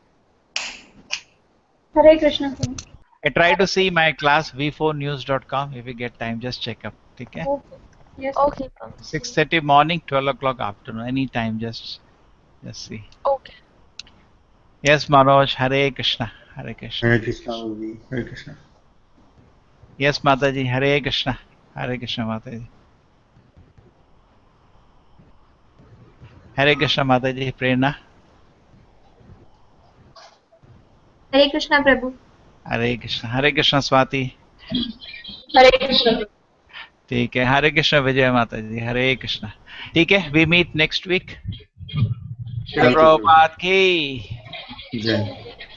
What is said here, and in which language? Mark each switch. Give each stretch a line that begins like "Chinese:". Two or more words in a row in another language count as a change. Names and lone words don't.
English: Hare Krishna. I try to see my class v4news.com. If you get time, just check up. Okay. Yes. Okay. 6:30 morning, 12 o'clock afternoon, any time, just see. Okay. Yes, Manoj, Hare Krishna, Hare Krishna. Hare Krishna, Prabhuji. Hare Krishna. Yes, Mataji, Hare Krishna, Hare Krishna, Mataji. Hare Krishna, Mataji, Prerna. Hare Krishna, Prabhu. Hare Krishna, Swati. Hare Krishna.
Hindi: ठीक है, हरे कृष्ण विजय माता जी, हरे कृष्ण. ठीक है,
English: we meet next week.
Hindi: श्री प्रभुपाद की जय.